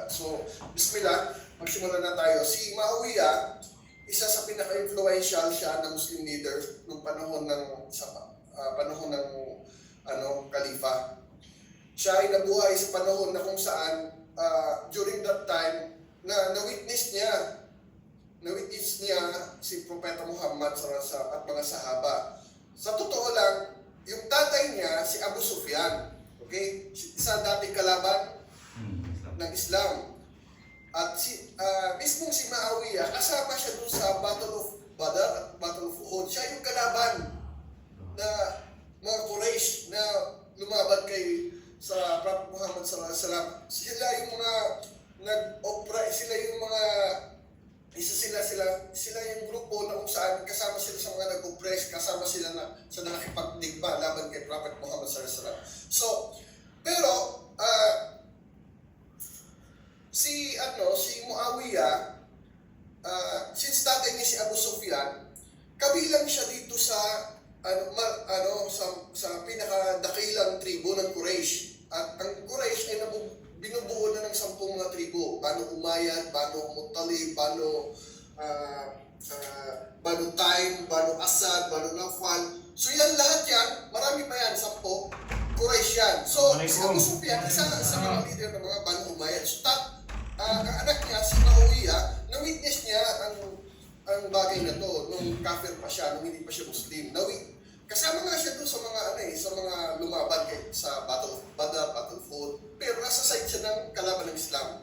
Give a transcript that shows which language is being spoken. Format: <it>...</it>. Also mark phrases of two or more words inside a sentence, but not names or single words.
<tl>So, bismillah, magsimula na tayo. Si Maawiya, isa sa pinaka-influential siya na Muslim leader nung panahon ng Khalifa. Siya ay nabuhay sa panahon na kung saan</tl> <en>during that time</en> <tl>na na-witness niya na-witness niya si Propeta Muhammad at mga sahaba. Sa totoo lang, yung tatay niya, si Abu Sufyan, okay? Isa dating kalaban ng Islam. At mismong si Muawiyah, kasama siya dun sa Battle of Badr at Battle of Uhud. Siya yung kalaban na mga Quraysh na lumaban sa Prophet Muhammad</tl> <ar>صلى الله عليه وسلم.</ar> <tl>Sila yung mga nag-opera, sila yung mga sila yung grupo na kung saan kasama sila sa mga nag-oppress, kasama sila sa nakikipagdigma laban kay Prophet Muhammad</tl> <ar>صلى الله عليه وسلم.</ar> <tl>So, pero si Muawiyah, since tatay niya si Abu Sufyan, kabilang siya dito sa sa pinakadakilang tribo ng Quraysh. At ang Quraysh ay binubuo na ng 10 mga tribo. Banu Umayyad, Banu Muttalib, Banu Taim, Banu Asad, Banu Nawfal. So yan lahat yan, marami pa yan, 10. Quraysh yan. So si Abu Sufyan, isa sa mga leader ng mga Banu Umayyad. So ang anak niya, si Muawiyah, na-witness niya ang bagay na to nung kafir pa siya, nung hindi pa siya Muslim. Kasama nga siya doon sa mga lumaban sa Battle of Badr, Battle of Uhud, pero nasa side siya ng kalaban ng Islam.</tl>